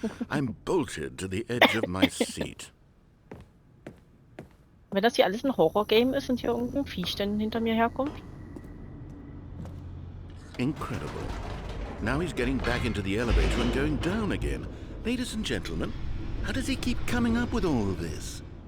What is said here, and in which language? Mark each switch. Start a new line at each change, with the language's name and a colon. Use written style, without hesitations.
English: I'm bolted to the edge of my seat.
German: Wenn das hier alles ein Horror-Game ist und hier irgendein Viech dann hinter mir herkommt.
English: Incredible. Now he's getting back into the elevator and going down again. Ladies and gentlemen, how does he keep coming up with all of this?